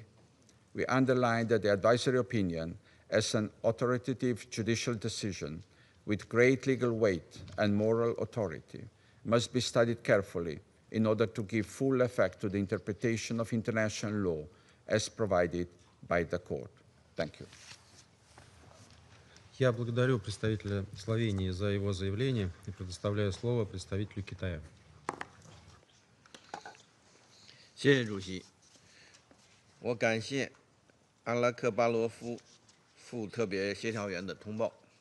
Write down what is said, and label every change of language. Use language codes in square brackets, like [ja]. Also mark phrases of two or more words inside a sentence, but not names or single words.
[en] We underline that the advisory opinion, as an authoritative judicial decision with great legal weight and moral authority, must be studied carefully in order to give full effect to the interpretation of international law as provided by the court. Thank you. [ru] Я благодарю представителя Словении за его заявление и предоставляю слово представителю Китая. [zh] 谢谢主席。我感谢安拉克巴罗夫副特别协调员的通报。